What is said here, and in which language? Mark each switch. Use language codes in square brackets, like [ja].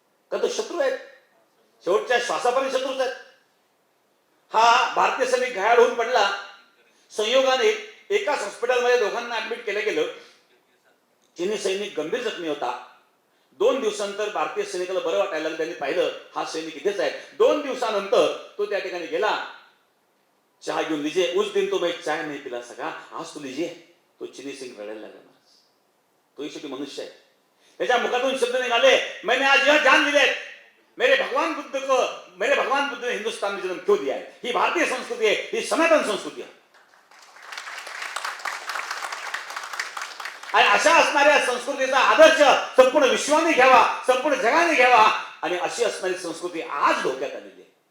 [mr] का तो शत्रू आहेत, शेवटच्या श्वासापर्यंत शत्रूच आहेत. हा भारतीय सैनिक घायल होऊन पडला. संयोगाने एकाच हॉस्पिटलमध्ये दोघांना ऍडमिट केलं गेलं. चिनी सैनिक गंभीर जखमी होता. 2 दिवसानंतर भारतीय सैनिकाला बरं वाटायला लागलं. त्यांनी पाहिलं हा सैनिक इथेच आहे. 2 दिवसानंतर तो त्या ठिकाणी गेला, चहा घेऊन लीजिए. [hi] उस दिन तो मैं चाय नहीं पिला सका, आज तो लीजिए. [mr] तो चिनी सिंग रडायला लागला. तो शेवटी मनुष्य आहे. त्याच्या मुखातून शब्द निघाले, [hi] मैंने आज यह जान लिया मेरे भगवान बुद्ध ने हिंदुस्तान में जन्म क्यों दिया है. [mr] ही भारतीय संस्कृती आहे, ही सनातन संस्कृती आहे. आणि अशा असणाऱ्या संस्कृतीचा आदर्श संपूर्ण विश्वाने घ्यावा, संपूर्ण जगाने घ्यावा. आणि अशी असणारी संस्कृती आज धोक्यात आलेली आहे.